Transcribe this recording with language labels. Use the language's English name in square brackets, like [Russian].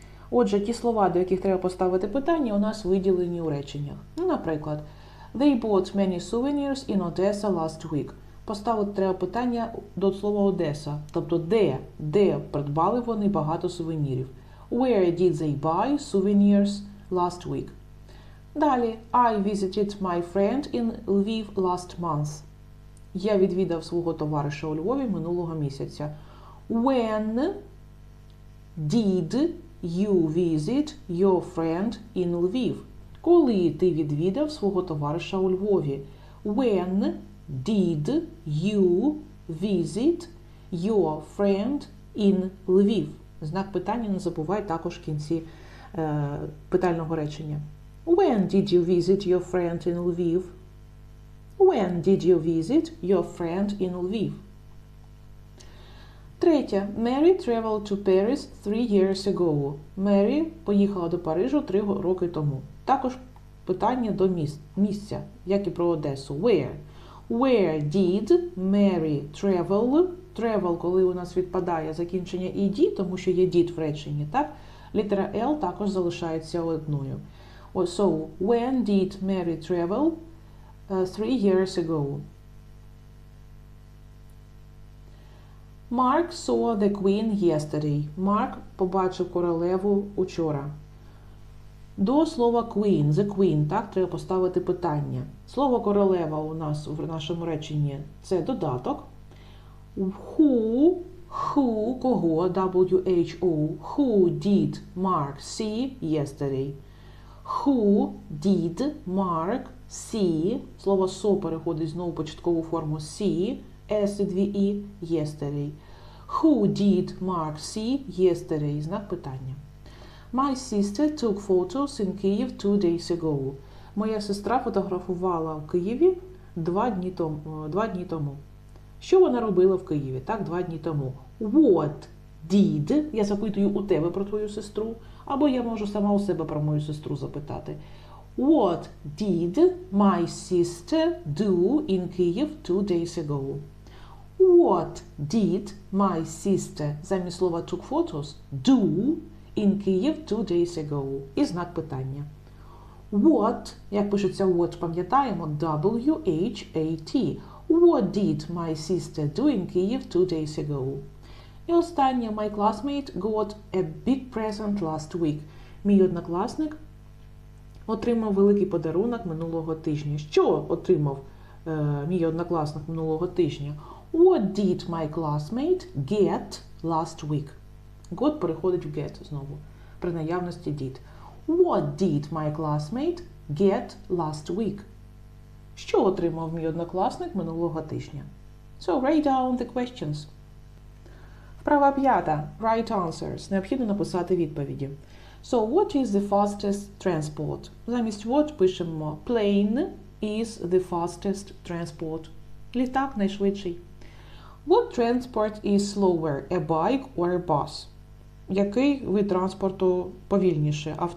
[Ukrainian] Отже, ті слова, до яких треба поставити питання, у нас виділені у реченнях. Ну, наприклад, [English] They bought many souvenirs in Odessa last week. [Ukrainian] Поставити треба питання до слова Одеса. Тобто, де придбали вони багато сувенірів. [English] Where did they buy souvenirs last week? Далі, I visited my friend in Lviv last month. [Ukrainian] Я відвідав свого товариша у Львові минулого місяця. [English] When did you visit your friend in Lviv? [Ukrainian] Коли ти відвідав свого товариша у Львові? [English] When did you visit your friend in Lviv? [Ukrainian] Знак питання не забувай також в кінці питального речення. [English] When did you visit your friend in Lviv? When did you visit your friend in Lviv? [Ukrainian] Третє. [English] Mary traveled to Paris 3 years ago. [Ukrainian] Mary поїхала до Парижу 3 роки тому. Також питання до місця, як і про Одесу. [English] Where? Where did Mary travel? [Ukrainian] Travel, коли у нас відпадає закінчення ed, тому що є did в реченні, так? Літера L також залишається одною. [English] So, when did Mary travel 3 years ago? Mark saw the queen yesterday. [Ukrainian] Марк побачив королеву учора. До слова queen, the queen, так, треба поставити питання. Слово королева у нас в нашому реченні це додаток. [English] Who, кого, W-H-O, who did Mark see yesterday? Who did Mark see, слово so [Ukrainian] переходить знову в початкову форму [English] see, S-2-E, yesterday. Who did Mark see yesterday? [Ukrainian] Знак питання. [English] My sister took photos in Kyiv 2 days ago. [Ukrainian] Моя сестра фотографувала в Києві 2 дні тому. Що вона робила в Києві? Так, 2 дні тому. [English] What did? [Ukrainian] Я запитую у тебе про твою сестру. Або я можу сама у себе про мою сестру запитати. [English] What did my sister do in Kyiv 2 days ago? What did my sister, [Ukrainian] замість слова [English] took photos, do in Kyiv 2 days ago? [Ukrainian] І знак питання. What, як пишеться what, пам'ятаємо, W-H-A-T. [English] What did my sister do in Kyiv 2 days ago? [Ukrainian] І останнє, [English] my classmate got a big present last week. [Ukrainian] Мій однокласник отримав великий подарунок минулого тижня. Що отримав мій однокласник минулого тижня? [English] What did my classmate get last week? [Ukrainian] Got переходить в get знову, при наявності did. [English] What did my classmate get last week? [Ukrainian] Що отримав мій однокласник минулого тижня? [English] So, write down the questions. [Ukrainian] Вправа 5. [English] Write answers. [Ukrainian] Необхідно написати відповіді. [English] So, what is the fastest transport? Замість what пишемо plane is the fastest transport. [Ukrainian] Літак найшвидший. [English] What transport is slower, a bike or a bus? [Ukrainian] Який вид транспорту повільніше?